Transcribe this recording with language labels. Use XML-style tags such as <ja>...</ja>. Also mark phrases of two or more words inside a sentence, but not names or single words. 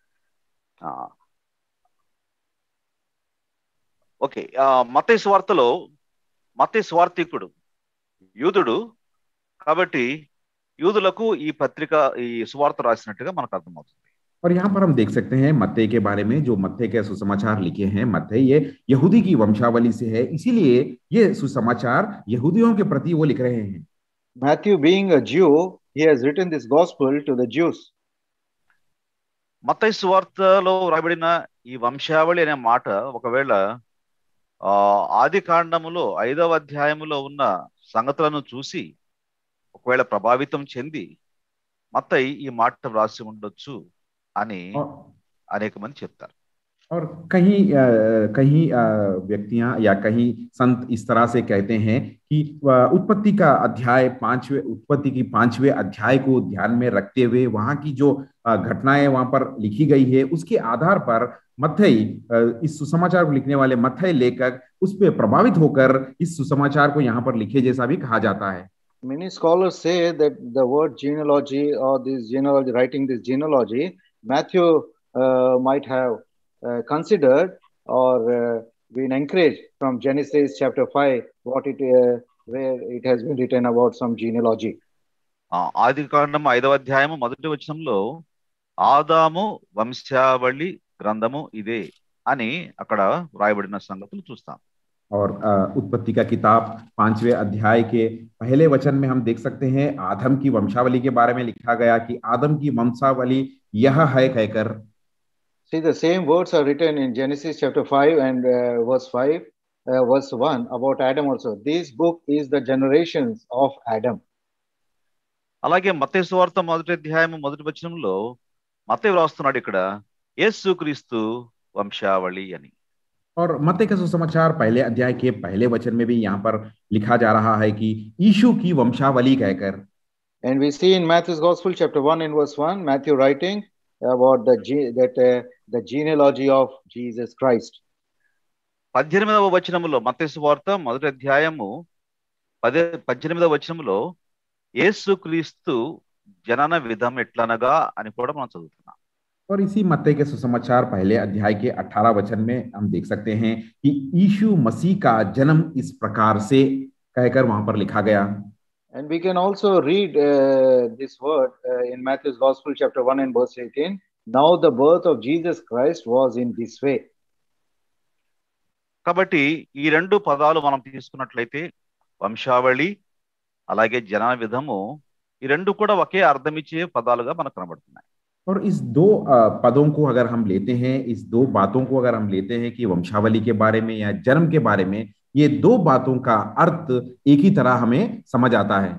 <te>ఓకే, మత్తయి సువార్తలో మత్తయి సువార్తికుడు యూదుడు కాబట్టి యూదులకు ఈ పత్రిక ఈ సువార్త రాసినట్టుగా మనకు అర్థమవుతుంది.</te> <hi>और यहाँ पर हम देख सकते हैं मत्ती के बारे में, जो मत्ती के सुसमाचार लिखे हैं, मत्ती ये यहूदी की वंशावली से है, इसीलिए ये सुसमाचार यहूदियों के प्रति वो लिख रहे हैं.</hi> <en>Matthew being a Jew, he has written this gospel to the Jews.</en> <te>మత్తయి సువార్తలో రాయబడిన ఈ వంశావళి అనే మాట ఒకవేళ ఆది కాండములో 5వ అధ్యాయములో ఉన్న సంగతులను చూసి ఒకవేళ ప్రభావితం చెంది మత్తయి ఈ మాట వ్రాసి ఉండొచ్చు అని అనేక మంది చెప్తారు.</te> <hi>और कहीं व्यक्तियां या कहीं संत इस तरह से कहते हैं कि उत्पत्ति की 5वें अध्याय को ध्यान में रखते हुए वहां की जो घटनाएं वहां पर लिखी गई है उसके आधार पर मत्थई इस सुसमाचार को लिखने वाले मत्थई लेखक उस पर प्रभावित होकर इस सुसमाचार को यहाँ पर लिखे जैसा भी कहा जाता है.</hi> <en>Many scholars say that the word genealogy or writing this genealogy, Matthew might have considered or been encouraged from Genesis chapter 5, where it has been written about some genealogy.</en> <te>ఆది కాండం 5వ అధ్యాయము మొదటి వచనంలో ఆదాము వంశావళి గ్రంథము ఇదే అని అక్కడ రాయబడిన సంగతులు చూస్తాం.</te> <hi>और उत्पत्ति का किताब 5वें अध्याय के पहले वचन में हम देख सकते हैं आदम की वंशावली के बारे में लिखा गया कि आदम की वंशावली यह है कहकर.</hi> <en>See, the same words are written in Genesis chapter 5 and verse 1 about Adam also. This book is the generations of Adam.</en> <te>అలాగే మత్తయి సువార్త మొదటి అధ్యాయం మొదటి వచనంలో మత్తయి వ్రాస్తున్నాడు ఇక్కడ యేసుక్రీస్తు వంశావళి అని.</te> <hi>और मत्ती का सुसमाचार पहले अध्याय के पहले वचन में भी यहाँ पर लिखा जा रहा है कि यीशु की वंशावली कहकर.</hi> <en>And we see in Matthew's Gospel, chapter 1 and verse 1, Matthew writing about the genealogy of Jesus Christ.</en> <te>18వ వచనములో మత్తయి సువార్త మొదటి అధ్యాయము 18వ వచనములో యేసుక్రీస్తు జనన విధం ఎట్లనగా అని కూడా మనం చదువుతున్నాం.</te> <hi>और इसी मत्ती के सुसमाचार पहले अध्याय के 18 वचन में हम देख सकते हैं कि यीशु मसीह का जन्म इस प्रकार से कहकर वहां पर लिखा गया.</hi> <en>And we can also read this word in Matthew's Gospel, chapter 1 and verse 18. Now the birth of Jesus Christ was in this way.</en> <te>కాబట్టి ఈ రెండు పదాలు మనం తీసుకున్నట్లయితే వంశావళి అలాగే జనన విధము ఈ రెండు కూడా ఒకే అర్థం ఇచ్చే పదాలుగా మనకు కనబడుతున్నాయి.</te> <hi>और इस दो पदों को अगर हम लेते हैं, इस दो बातों को अगर हम लेते हैं कि वंशावली के बारे में या जन्म के बारे में, ये दो बातों का अर्थ एक ही तरह हमें समझ आता है.</hi>